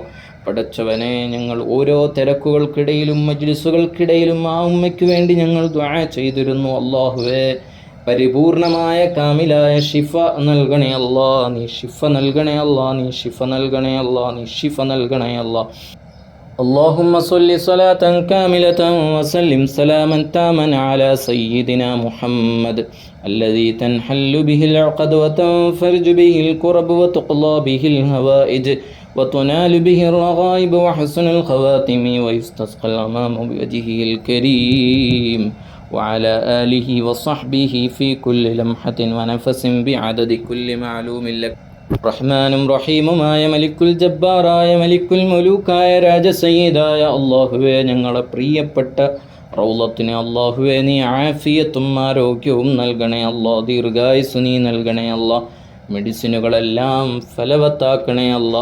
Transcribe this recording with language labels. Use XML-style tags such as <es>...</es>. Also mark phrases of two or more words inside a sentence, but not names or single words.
<ml>പടച്ചവനെ, ഞങ്ങൾ ഓരോ തിരക്കുകൾക്കിടയിലും മജ്ലിസുകൾക്കിടയിലും ആ ഉമ്മയ്ക്ക് വേണ്ടി ഞങ്ങൾ ദുആ ചെയ്തിരുന്നു. അല്ലാഹുവേ, പരിപൂർണമായ കാമിലായ ഷിഫ നൽകണേ അല്ലാ, നീ ഷിഫ നൽകണേ അല്ലാ, നീ ഷിഫ നൽകണേ അല്ലാ, നീ ഷിഫ നൽകണേ അല്ലാ.</ml> <ar>اللهم صل صلاة كاملة وسلم سلاما تاما على سيدنا محمد الذي تنحل به العقد وتنفرج به الكرب وتقضى به الهوائج وتنال به الرغائب وحسن الخواتم ويستسقى الغمام بوجهه الكريم وعلى آله وصحبه في كل لمحة ونفس بعدد كل معلوم لك.</ar> <ml>റഹ്മാനും റഹീമുമായ മലിക്കുൽ ജബ്ബാറായ മലിക്കുൽ മുലൂക്കായ രാജസയ്യിദായ അല്ലാഹുവേ, ഞങ്ങളെ പ്രിയപ്പെട്ട റൗളത്തിന് അല്ലാഹുവേ നീ ആഫിയത്തും ആരോഗ്യവും നൽകണേ അല്ലാ, ദീർഘായുസ്സു നീ നൽകണേ അല്ലാ. മെഡിസിനുകളെല്ലാം ഫലവത്താക്കണേ അല്ലാ.</ml>